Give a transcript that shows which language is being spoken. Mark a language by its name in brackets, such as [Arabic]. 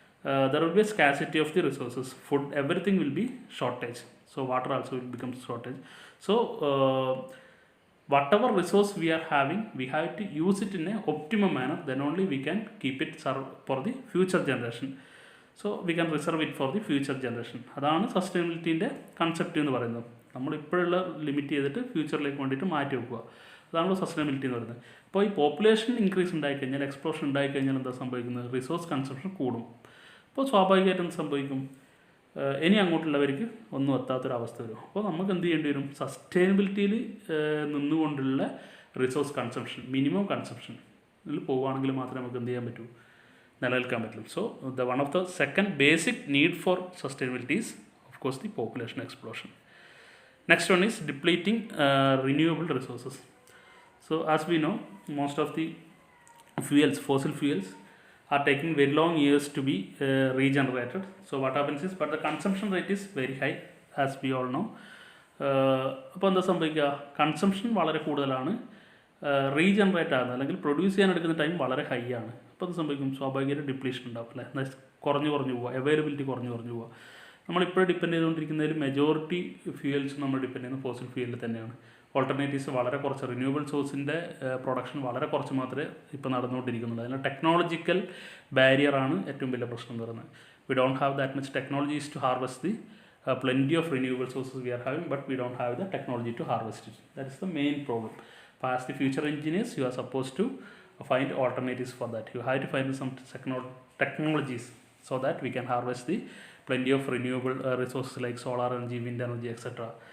[English] There will be a scarcity of the resources. Food, everything will be shortage. So water also will become shortage. So whatever resource we are having, we have to use it in a optimum manner. Then only we can keep it for the future generation. So we can reserve it for the future generation. [Malayalam] അതാണ് സസ്റ്റൈനബിലിറ്റീൻ്റെ concept എന്ന് പറയുന്നത്. നമ്മൾ ഇപ്പോഴുള്ള limit ചെയ്തിട്ട് ഫ്യൂച്ചറിലേക്ക് വേണ്ടിയിട്ട് മാറ്റി വെക്കുക. അതാണ് സസ്റ്റൈനബിലിറ്റി എന്ന് പറയുന്നത്. അപ്പോൾ ഈ പോപ്പുലേഷൻ ഇൻക്രീസ് ഉണ്ടായിക്കഴിഞ്ഞാൽ, എക്സ്പ്ലോഷൻ ഉണ്ടായിക്കഴിഞ്ഞാൽ എന്താ സംഭവിക്കുന്നത്? റിസോഴ്സ് കൺസപ്ഷൻ കൂടും. അപ്പോൾ സ്വാഭാവികമായിട്ടും എന്ത് സംഭവിക്കും? ഇനി അങ്ങോട്ടുള്ളവർക്ക് ഒന്നും എത്താത്തൊരവസ്ഥ വരും. അപ്പോൾ നമുക്ക് എന്ത് ചെയ്യേണ്ടി വരും? സസ്റ്റൈനബിലിറ്റിയിൽ നിന്നുകൊണ്ടുള്ള റിസോഴ്സ് കൺസംഷൻ, മിനിമം കൺസംഷനിൽ പോവുകയാണെങ്കിൽ മാത്രമേ നമുക്ക് എന്ത് ചെയ്യാൻ പറ്റൂ? നിലനിൽക്കാൻ പറ്റും. [English] So one of the second basic need for sustainability is of course the population explosion. Next one is depleting renewable resources. So as we know, most of the fuels, fossil fuels, are taking very long years to be regenerated. So what happens is, but the consumption rate is very high, as we all know. [Malayalam] അപ്പോൾ എന്താ സംഭവിക്കുക? Consumption വളരെ കൂടുതലാണ്, regenerate ആകുന്നത് അല്ലെങ്കിൽ produce ചെയ്യാൻ എടുക്കുന്ന time വളരെ ഹൈ ആണ്. അപ്പോൾ അത് സംഭവിക്കും, സ്വാഭാവികമായിട്ട് ഡിപ്ലീഷൻ ഉണ്ടാവും അല്ലേ, കുറഞ്ഞു പോവുക, അവൈലബിലിറ്റി കുറഞ്ഞു പോവുക. നമ്മളിപ്പോൾ ഡിപ്പെൻഡ് ചെയ്തുകൊണ്ടിരിക്കുന്നതിൽ മെജോറിറ്റി ഫ്യൂവൽസ് നമ്മൾ ഡിപ്പെൻഡ് ചെയ്യുന്നത് ഫോസിൽ ഫ്യൂവലിൽ തന്നെയാണ്. ഓൾട്ടർനേറ്റീവ്സ് വളരെ കുറച്ച്, റിന്യൂവബിൾ സോഴ്സിൻ്റെ പ്രൊഡക്ഷൻ വളരെ കുറച്ച് മാത്രമേ ഇപ്പോൾ നടന്നുകൊണ്ടിരിക്കുന്നുള്ളൂ. അതിന് ടെക്നോളജിക്കൽ ബാരിയറാണ് ഏറ്റവും വലിയ പ്രശ്നം എന്ന് പറയുന്നത്. [English] We don't have that much technologies to harvest the plenty of renewable sources we are having, but we don't have the technology to harvest it. That is the main problem. As the future engineers, you are supposed to find alternatives for that. You have to find some technologies so that we can harvest the plenty of renewable resources like solar energy, wind energy, etc.